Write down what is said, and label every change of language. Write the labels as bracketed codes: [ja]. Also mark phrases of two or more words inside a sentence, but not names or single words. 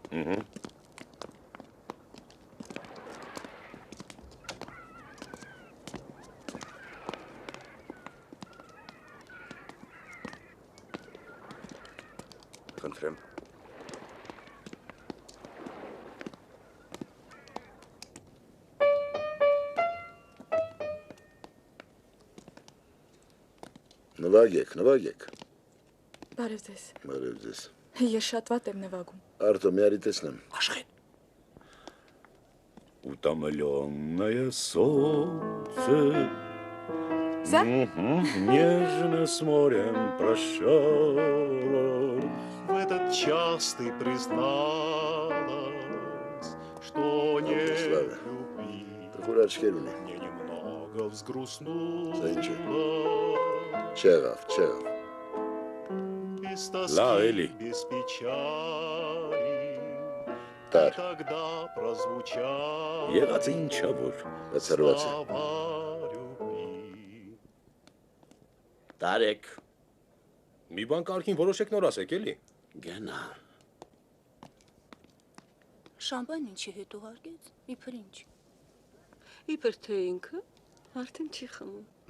[hy] Խնդրեմ։ Նվագեք։ Բարև ձեզ։ Բարև ձեզ։ Ես շատ վատ եմ նվագում։ Արտո, մի արի տեսնեմ։ Աշխեն։ [ru] Утомленное солнце, За? Нежно с морем прощалась. В этот час ты призналась, что нет любви. Мне немного взгрустнуло. [hy] Չեղավ։ [ru] Без тоски, [hy] Լավ, էլի։ [ru] без печали. [hy] Տար։ [ru] Тогда прозвучали [hy] Եղածը ինչա որ։ Բացառված է։ [ru] слова любви. [hy] Տարեք։ Մի բան կարգին որոշեք նոր ասեք, էլի։ Գնա։ Շամպայն ինչի հետ ուղարկեց, իբր ինչ։ Իբր թե ինքը արդեն չի խմում։